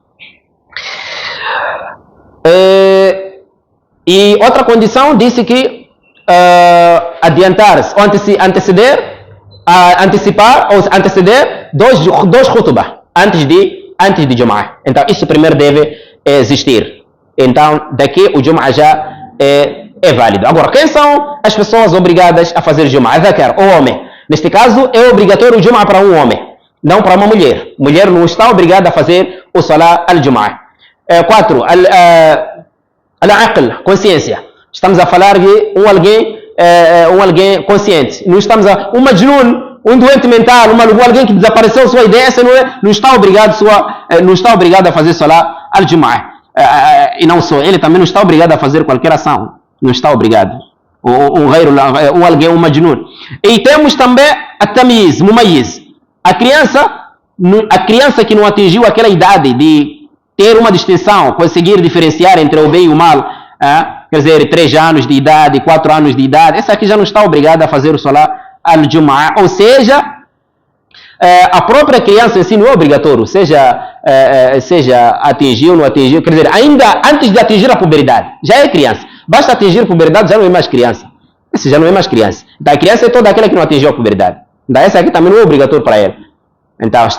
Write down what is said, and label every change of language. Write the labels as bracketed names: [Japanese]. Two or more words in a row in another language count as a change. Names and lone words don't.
[Portuguese] E outra condição disse que adiantar-se ou antecipar ou anteceder dois khutbah antes de Jum'ah. Então isso primeiro deve existir. Então daqui o Jum'ah já é válido. Agora, quem são as pessoas obrigadas a fazer Jum'ah? Dhakar, o homem. Neste caso é obrigatório o Jum'ah para um homem, não para uma mulher. Mulher não está obrigada a fazer o [Arabic] صلاة الجمعة. [Portuguese] 4. Al-Aql, consciência. Estamos a falar de um alguém consciente. Não estamos um majnun, um doente mental, alguém que desapareceu sua ideia, não está obrigado a fazer [Arabic] صلاة الجمعة. [Portuguese] E não só, ele também não está obrigado a fazer qualquer ação. Não está obrigado. Um majnun. E temos também a tamiz, mumayyiz. A criança que não atingiu aquela idade de ter uma distinção, conseguir diferenciar entre o bem e o mal, quer dizer, 3 anos de idade, 4 anos de idade, essa aqui já não está obrigada a fazer o [Arabic] صلاة الجمعة, [Portuguese] ou seja, a própria criança em si não é obrigatório, seja atingiu ou não atingiu, quer dizer, ainda antes de atingir a puberdade, já é criança, basta atingir a puberdade, já não é mais criança, esse já não é mais criança, então a criança é toda aquela que não atingiu a puberdade, então essa aqui também não é obrigatório para ela.